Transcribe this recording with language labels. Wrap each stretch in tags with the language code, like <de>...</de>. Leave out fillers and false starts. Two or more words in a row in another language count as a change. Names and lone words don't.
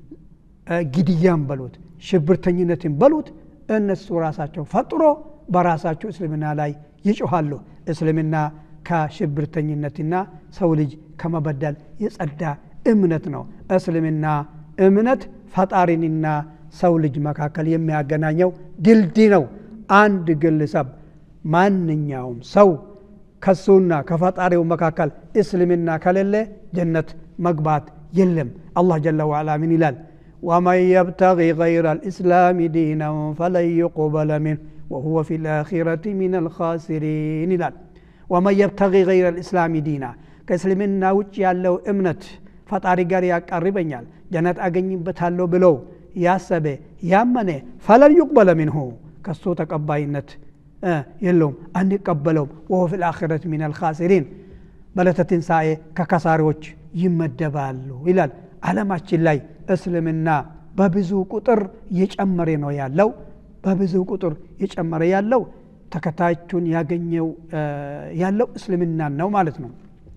<am>ግድያን በሉት ሽብርተኝነትን በሉት እነሱ ራሳቸው ፈጥሮ በራሳቸው እስልምና ላይ ይጮሃሉ እስልምና ከሽብርተኝነትና ሰው ልጅ ከመበደል የጸዳ እምነት ነው እስልምና እምነት ፈጣሪንና ሰው ልጅ መካከል የሚያገናኘው ድልድይ ነው አንድ ግለሰብ ማንኛውም ሰው ከሱና ከፈጣሪው መካከል እስልምና ከሌለ ጀነት መግባት የለም አላህ</am> <ar>جل وعلا</ar> <am>ምን ይላል</am> <ar>ومن يبتغي غير الإسلام دينا فلن يقبل منه وهو في الآخرة من الخاسرين ይላል ومن يبتغي غير الإسلام دينا</ar> <am>ከእስልምና ውጭ ያለው እምነት ፈጣሪ ጋር ያቀርበኛል ጀነት አገኝበታለሁ ብሎ ያሰበ ያመነ</am> <ar>فلن يقبل منه</ar> <am>ከሱ ተቀባይነት የለውም አንቀበለውም</am> <ar>وهو في الآخرة من الخاسرين</ar> <am>በዕለተ ትንሣኤ ከከሳሪዎች ይመደባሉ ይላል ዓለማችን ላይ እስልምና በብዙ ቁጥር እየጨመረ ነው ያለው በብዙ ቁጥር እየጨመረ ያለው ተከታዮቹን ያገኘው ያለው እስልምና ነው ማለት ነው</am>